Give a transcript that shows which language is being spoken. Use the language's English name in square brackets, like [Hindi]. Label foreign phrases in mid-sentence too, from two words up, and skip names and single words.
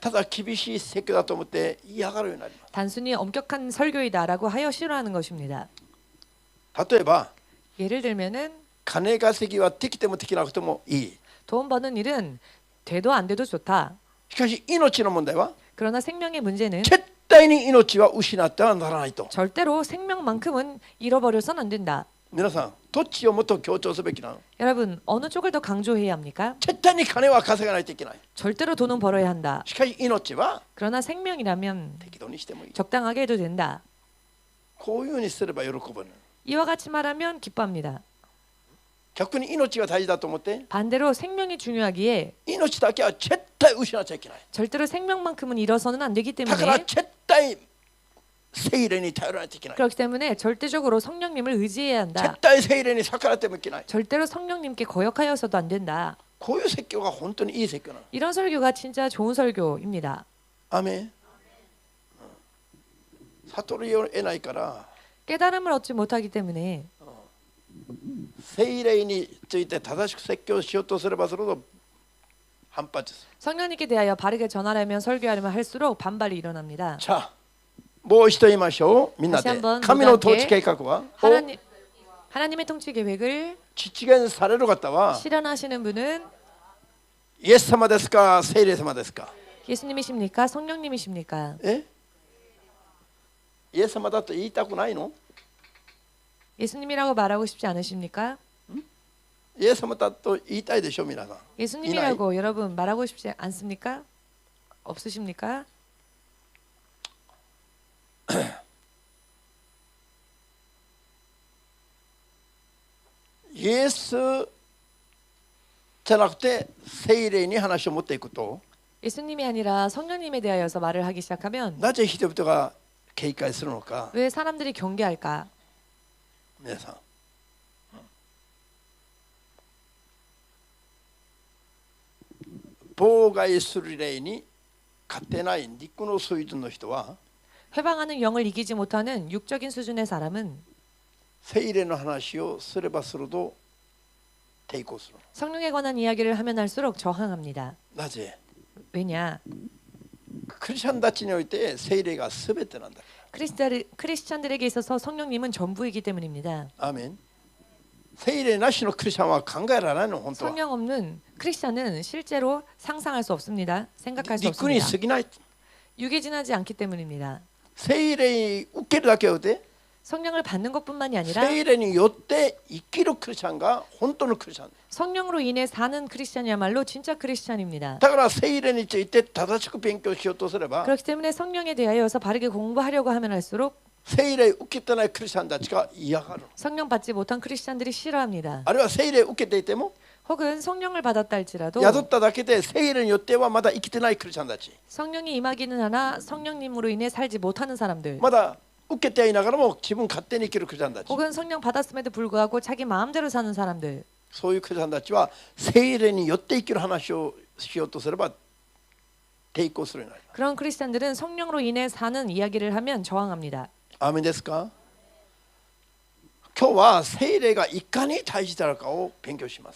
[Japanese] ただ厳しい説教だと思って嫌がるようになります。 [Korean] 단순히 엄격한 설교이다라고 하여 싫어하는 것입니다. [Japanese] 例えば [Korean] 예를 들면은 [Japanese] 金稼ぎはできてもできなくてもいい。 [Korean] 돈 버는 일은 돼도 안 돼도 좋다. [Japanese] しかし命の問題は [Korean] 그러나 생명의 문제는 [Japanese] 絶対に命は失ってはならないと。 [Korean] 절대로 생명만큼은 잃어버려서는 안 된다. [Japanese] 皆さんどっちをもっと強調すべきなの？ [Korean] 여러분 어느 쪽을 더 강조해야 합니까? [Japanese] 絶対に金は稼がないといけない。 [Korean] 절대로 돈은 벌어야 한다. [Japanese] しかし命は [Korean] 그러나 생명이라면 [Japanese] 適度にしてもいい。 [Korean] 적당하게 해도 된다. [Japanese] こういうふうにすれば喜ぶの。 [Korean] 이와 같이 말하면 기뻐합니다. [Japanese] 逆に命が大事だと思って [Korean] 반대로 생명이 중요하기에 [Japanese] 命だけは絶対失っちゃいけない。 [Korean] 절대로 생명만큼은 잃어서는 안 되기 [Japanese] だから [Korean] 때문에 [Japanese] 絶対聖霊に頼らないといけない。 [Korean] 그렇기 때문에 절대적으로 성령님을 의지해야 한다. [Japanese] 絶対聖霊に逆らってもいけない。 [Korean] 절대로 성령님께 거역하여서도 안 된다. [Japanese] こういう説教が本当にいい説教なの。 [Korean] 이런 설교가 진짜 좋은 설교입니다. [Japanese] アメン。悟りを得ないから [Korean] 깨달음을 얻지 못하기 때문에 [Japanese] 聖霊について正しく説教しようとすればするほど反発する。 [Korean] 성령님께 대하여 바르게 전하려면 설교하려면 할수록 반발이 일어납니다. [Japanese] じゃあもう一度言いましょう。みんなで [Korean] 다시한번 [Japanese] 神の統治計画は [Korean] 하나님의 통치 계획을 [Japanese] 実現される方は [Korean] 실현하시는 분은 [Japanese] イエス様ですか聖霊様ですか？ [Korean] 예수님이십니까? 성령님이십니까? [Japanese] イエス様だと言いたくないの？ [Korean] 예수님이라고 말하고 싶지 않으십니까? [Japanese] イエス様だと言いたいでしょ皆さん。 [Korean] 예수님이라고 여러분 말하고 싶지 않습니까? 없으십니까? [Japanese] イエスじゃなくて聖霊に話を持っていくと [Korean] 예수님이 아니라 성령님에 대하여서 말을 하기 시작하면 [Japanese] なぜ人々が警戒するのか。 [Korean] 왜 사람들이 경계할까? [Japanese] 皆さん妨害する霊に勝てない肉の水準の人は [Korean] 회방하는 영을 이기지 못하는 육적인 수준의 사람은 [Japanese] 聖霊の話をすればするほど抵抗する。 [Korean] 성령에 관한 이야기를 하면 할수록 저항합니다. [Japanese] なぜ？ [Korean] 왜냐? [Japanese] クリスチャンたちにおいて聖霊が全てなんだ。 [Korean] 크리스찬들에게 있어서 성령님은 전부이기 때문입니다. [Japanese] アーメン。聖霊なしのクリスチャンは考えられないの本当は。 [Korean] 성령 없는 크리스찬은 실제로 상상할 수 없습니다. 생각할 수 [Japanese] 陸に [Korean] 없습니다. [Japanese] 過ぎない。 [Korean] 육에 지나지 않기 때문입니다. [Japanese] 聖霊受けるだけで [Korean] 성령을 받는 것뿐만이 아니라 [Japanese] 聖霊によって生きるクリスチャンが本当のクリスチャン。 [Korean] 성령으로 인해 사는 크리스찬이야말로 진짜 크리스찬입니다. [Japanese] だから聖霊について正しく勉強しようとすれば [Korean] 그렇기 때문에 성령에 대하여서 바르게 공부하려고 하면 할수록 [Japanese] 聖霊受けてないクリスチャンたちが嫌がる。 [Korean] 성령 받지 못한 크리스찬들이 싫어합니다. [Japanese] あるいは聖霊受けていても [Korean] 혹은 성령을 받았다 할지라도 [Japanese] 宿っただけで聖霊によってはまだ生きてないクリスチャンたち。 [Korean] 성령이 임하기는 하나 성령님으로 인해 살지 못하는 사람들 [Japanese] まだ受けていながらも自分勝手に生きるクリスチャンたち。 [Korean] 혹은 성령 받았음에도 불구하고 자기 마음대로 사는 사람들 [Japanese] そういうクリスチャンたちは聖霊によって生きる話をしようとすれば抵抗するようになる。 [Korean] 그런 크리스찬들은 성령으로 인해 사는 이야기를 하면 저항합니다. [Japanese] アーメンですか？今日は聖霊がいかに大事なのかを勉強します。